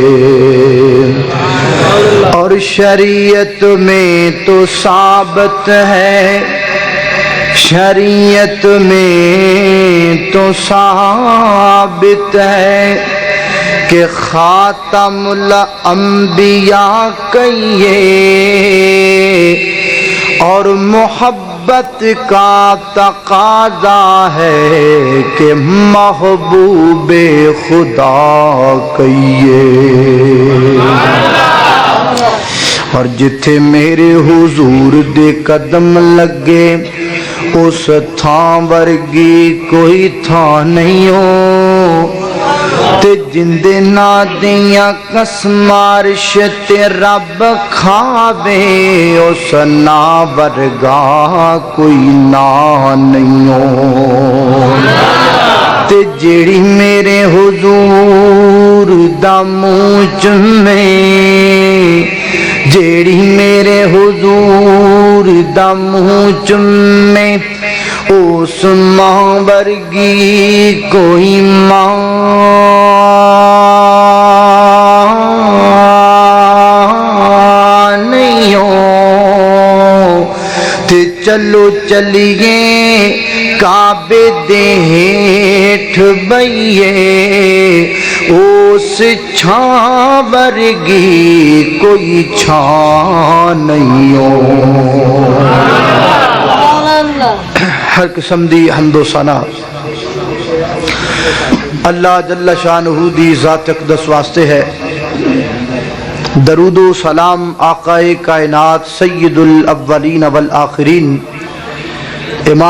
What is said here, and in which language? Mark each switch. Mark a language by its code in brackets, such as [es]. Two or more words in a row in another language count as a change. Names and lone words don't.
[ur] اور شریعت میں تو ثابت ہے شریعت میں تو ثابت ہے کہ خاتم الانبیاء کہیے اور محبت کا تقاضا ہے کہ محبوب خدا کہیے [pa] اور جتھے میرے حضور دے قدم لگے اس تھاں ورگی کوئی تھاں نہیں ہو تے جندے نا دیاں قسمارش تے رب کھاوے اس نا ورگا کوئی نا نہیں ہو تے جیڑی میرے حضور دا منہ چومے جیڑی میرے حضور دا منہ چومے اس ماں ورگی کوئی ماں نہیں ہو تے چلو چلیے کعبے دے ہیٹھ بئیے اس چھاں ورگی کوئی چھاں نہیں ہو ہر قسم دی حمد و ثنا اللہ جل شانہ دی ذات اقدس واسطے ہے درود و سلام آقا کائنات [ar] سید الاولین والآخرین [pa] امام